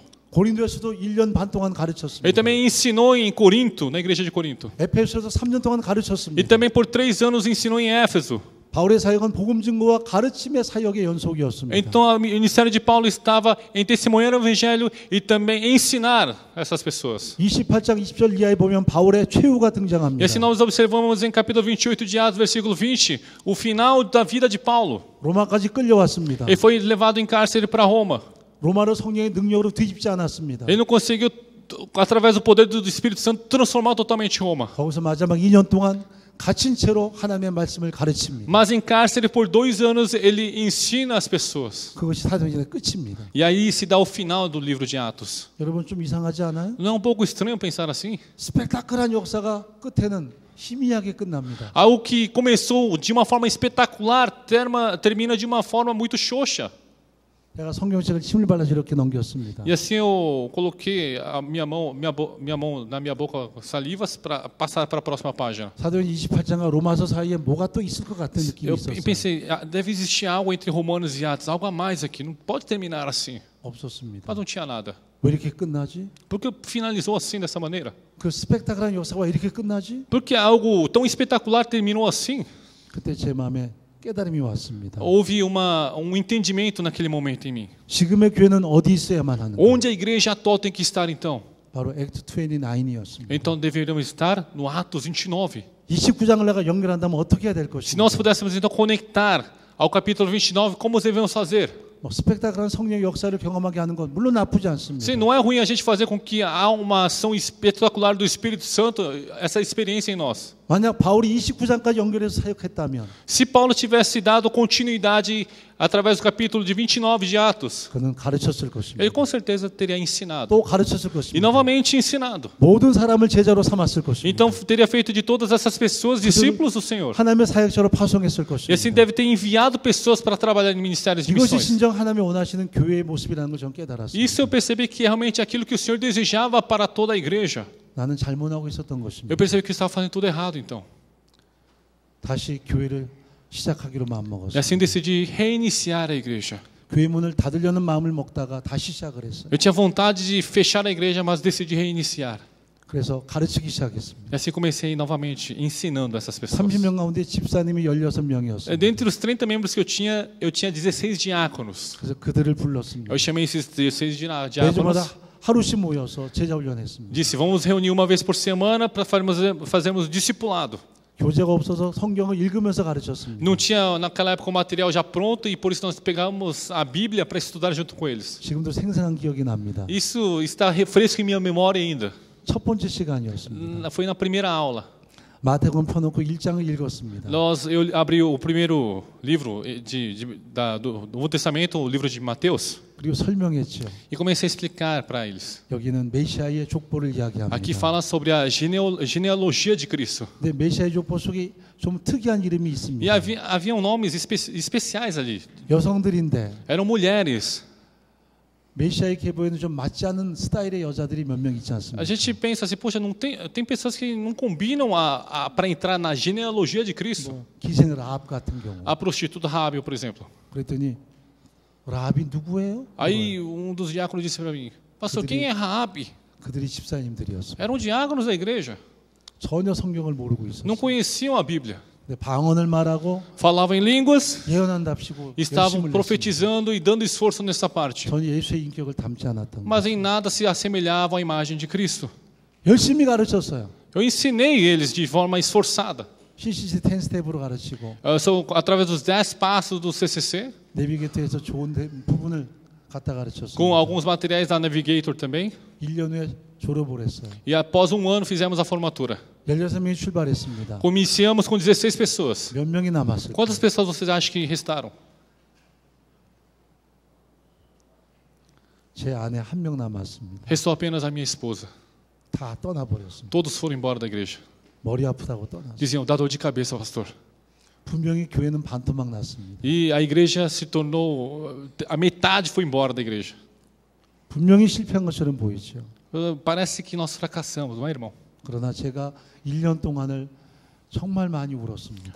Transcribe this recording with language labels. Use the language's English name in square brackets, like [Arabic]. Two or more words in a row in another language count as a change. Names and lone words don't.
[Korean] 고린도에서도 1년 반 동안 가르쳤습니다. [Portuguese] Ele também ensinou em Corinto, na igreja de Corinto. [Korean] 에페소에서 3년 동안 [Portuguese] E [Korean] 가르쳤습니다. [Portuguese] também por 3 anos ensinou em Éfeso. [Korean] 바울의 사역은 복음 증거와 가르침의 사역의 연속이었습니다. [Portuguese] Então, o ministério de Paulo estava em testemunhar o evangelho e também ensinar essas pessoas. [Korean] 28장 20절 이하에 보면 바울의 최후가 등장합니다. [Portuguese] E assim nós observamos em capítulo 28 de Atos, versículo 20, o final da vida de Paulo. [Korean] 로마까지 끌려왔습니다. [Portuguese] Ele foi levado em cárcere para Roma. [Korean] 로마를 성령의 능력으로 뒤집지 않았습니다. [Portuguese] Ele não conseguiu, através do poder do Espírito Santo, transformar totalmente Roma. [Korean] 거기서 마지막 2년 동안 갇힌 채로 하나님의 말씀을 가르칩니다. [Portuguese] Mas em cárcere por 2 anos ele ensina as pessoas. [Korean] 그것이 사도행전의 끝입니다. [Portuguese] E aí se dá o final do livro de Atos. [Korean] 여러분 좀 이상하지 않아요? [Portuguese] Não é um pouco estranho pensar assim? [Korean] 스펙타클한 역사가 끝에는 희미하게 끝납니다. [Portuguese] Algo que começou de uma forma espetacular termina de uma forma muito xoxa. [Korean] 제가 성경책을 침을 발라서 이렇게 넘겼습니다. [Portuguese] E assim eu coloquei a minha mão na minha boca salivas para passar para a próxima página. [Korean] 사도행 28장과 로마서 사이에 뭐가 또 있을 것 같은 느낌이 [Portuguese] Eu [Korean] 있었어요. [Portuguese] pensei, deve existir algo entre Romanos e Atos, algo a mais aqui, não pode terminar assim. [Korean] 없었습니다. [Portuguese] Mas não tinha nada. [Korean] 왜 이렇게 끝나지? [Portuguese] Por que finalizou assim, dessa maneira? [Korean] 그 스펙타클한 역사가 왜 이렇게 끝나지? [Portuguese] Por que algo tão espetacular terminou assim? [Korean] 그때 제 마음에 깨달음이 왔습니다. [Portuguese] Houve entendimento naquele momento em mim. [Korean] 지금의 교회는 어디 있어야만 하는가? [Portuguese] Onde a igreja atual tem que estar então? [Korean] 바로 액트 29이었습니다. [Portuguese] Então deveríamos estar no Atos 29. [Korean] 29장을 내가 연결한다면 어떻게 해야 될 [Portuguese] Se nós [Korean] 것인가? [Portuguese] pudéssemos então conectar ao capítulo 29, como devemos fazer? [Korean] 뭐 스펙타클한 성령의 역사를 경험하게 하는 건 물론 나쁘지 않습니다. [Portuguese] Sim, não é ruim a gente fazer com que há uma ação espetacular do Espírito Santo, essa experiência em nós. [Korean] 만약 바울이 29장까지 연결해서 사역했다면 [Portuguese] Se Paulo tivesse dado continuidade através do capítulo de 29 de Atos, [Korean] 그는 가르쳤을 것입니다. [Portuguese] ele com certeza teria ensinado. [Korean] 또 가르쳤을 [Portuguese] E [Korean] 것입니다. [Portuguese] novamente ensinado. [Korean] 모든 사람을 제자로 삼았을 것입니다. [Portuguese] Então teria feito de todas essas pessoas discípulos do Senhor. [Korean] 하나님의 사역자로 파송했을 [Portuguese] E assim [Korean] 것입니다. [Portuguese] deve ter enviado pessoas para trabalhar em ministérios de [Korean] 이것이 [Portuguese] missões. [Korean] 진정 하나님이 원하시는 교회의 모습이라는 걸 전 깨달았습니다. [Portuguese] Isso eu percebi que é realmente aquilo que o Senhor desejava para toda a igreja. [Korean] 나는 잘못하고 있었던 것입니다. [Portuguese] Eu percebi que eu estava fazendo tudo errado então. [Korean] 다시 교회를 시작하기로 [Portuguese] E [Korean] 마음먹었어요. [Portuguese] assim decidi reiniciar a igreja. [Korean] 교회 문을 닫으려는 마음을 먹다가 다시 시작을 했어요. [Portuguese] Eu tinha vontade de fechar a igreja, mas decidi reiniciar. [Korean] 그래서 가르치기 시작했습니다. [Portuguese] E assim comecei novamente ensinando essas pessoas. [Korean] 30명 가운데 집사님이 16명이었어요. [Portuguese] Dentre os 30 membros que eu tinha 16 diáconos. [Korean] 그래서 그들을 불렀습니다. [Portuguese] Eu chamei esses 16 [Korean] 매주마다 [Portuguese] diáconos. [Korean] 하루씩 모여서 제자 훈련했습니다. [Portuguese] Disse, vamos reunir uma vez por semana para fazermos discipulado. [Korean] 교재가 없어서 성경을 읽으면서 가르쳤습니다. [Portuguese] Não tinha naquela época o material já pronto e por isso nós pegamos a Bíblia para estudar junto com eles. [Korean] 지금도 생생한 기억이 납니다. [Portuguese] Isso está fresco em minha memória ainda. [Korean] 첫 번째 시간이었습니다. [Portuguese] Foi na primeira aula. [Korean] 마태복음 펴놓고 1장을 읽었습니다. [Portuguese] Eu abri o primeiro livro do Novo Testamento, o livro de Mateus, [Korean] 그리고 설명했죠. [Portuguese] e comecei a explicar para eles. [Korean] 여기는 메시아의 족보를 이야기합니다. [Portuguese] Aqui fala sobre a genealogia de Cristo. [Korean] 근데 메시아의 족보 속에 좀 특이한 이름이 [Portuguese] E [Korean] 있습니다. [Portuguese] haviam nomes especiais ali. [Korean] 여성들인데 [Portuguese] Eram mulheres. [Korean] 메시아의 계보에는 좀 맞지 않는 스타일의 여자들이 몇 명 있지 [Portuguese] A [Korean] 않습니까? [Portuguese] gente pensa assim, poxa, não tem pessoas que não combinam para entrar na genealogia de Cristo. [Korean] 기생 라합 같은 경우. [Portuguese] A prostituta Rábio, por exemplo. [Korean] 그랬더니 라합이 누구예요? [Portuguese] Aí um dos diáconos disse para mim, pastor, quem é Raabe? [Korean] 그들이 집사님들이었어요. [Portuguese] Eram diáconos da igreja. [Korean] 전혀 성경을 모르고 있었어요. [Portuguese] Não conheciam a Bíblia. [Korean] 근데 방언을 말하고 [Portuguese] Falavam em línguas, [Korean] 예언한답시고 [Portuguese] estavam [Korean] 열심을 냈습니다. [Portuguese] profetizando e dando esforço nessa parte. [Korean] 전혀 예수의 인격을 담지 않았던 [Portuguese] Mas [Korean] 거예요. [Portuguese] em nada se assemelhavam à imagem de Cristo. [Korean] 열심히 가르쳤어요. [Portuguese] Eu ensinei eles de forma esforçada. [Korean] CCC 10 스텝으로 가르치고 [Portuguese] Através dos 10 passos do CCC, [Korean] 내비게이터에서 좋은 부분을 갖다 [Portuguese] com [Korean] 가르쳤습니다. [Portuguese] alguns materiais da Navigator também. [Korean] 1년 후에 졸업을 했어요. [Portuguese] E após um ano fizemos a formatura. [Korean] 16명이 출발했습니다. [Portuguese] Iniciamos com 16 pessoas. [Korean] 몇 명이 남았을까요? [Portuguese] Quantas pessoas vocês acham que restaram? [Korean] 제 아내 한 명 남았습니다. [Portuguese] Restou apenas a minha esposa. [Korean] 다 떠나버렸습니다. [Portuguese] Todos foram embora da igreja. [Korean] 머리 아프다고 떠났어요. [Portuguese] Diziam, dá dor de cabeça, pastor. [Korean] 분명히 교회는 반토막 났습니다. [Portuguese] E a igreja se tornou... A metade foi embora da igreja. [Korean] 분명히 실패한 것처럼 보이죠. [Portuguese] Parece que nós fracassamos, não é, irmão? [Korean] 그러나 제가 1년 동안을 정말 많이 울었습니다.